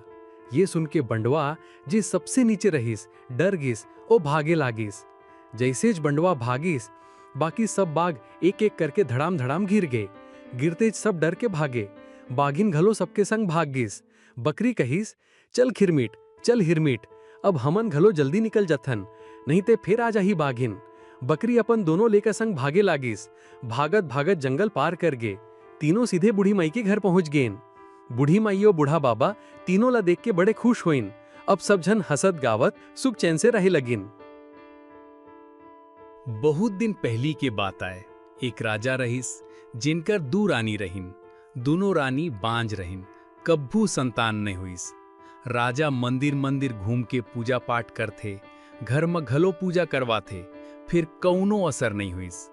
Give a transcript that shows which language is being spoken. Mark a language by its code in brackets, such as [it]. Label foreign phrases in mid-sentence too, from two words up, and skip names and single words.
[hne] ये सुन के बंडवा जे सबसे नीचे रहिस डर गिस, ओ भागे लागिस। जैसे बंडवा भागिस, बाकी सब बाघ एक एक करके धड़ाम धड़ाम गिर गए। गिरते सब डर के भागे। बाघिन घलो सबके संग भाग गिस। बकरी कहिस, चल खिरमिट चल हिरमिट, अब हमन घलो जल्दी निकल जथन, नहीं ते फिर आ जाही बाघिन। बकरी अपन दोनों लेकर संग भागे लागिस। भागत भागत जंगल पार कर गे। तीनों सीधे बूढ़ी माई के घर पहुंच गेन। बूढ़ी माई और बूढ़ा बाबा तीनों ला देख के बड़े खुश होइन। अब सब जन हसत गावत सुख चैन से रहे लगिन। बहुत दिन पहली के बात आए, एक राजा रहिस जिनकर 2 रानी रहिन। दोनों रानी बांझ रहिन, कब्बू संतान नहीं हुईस। राजा मंदिर मंदिर घूम के पूजा पाठ करथे, घर में घलो पूजा करवाथे, फिर कौनो असर नहीं हुईस।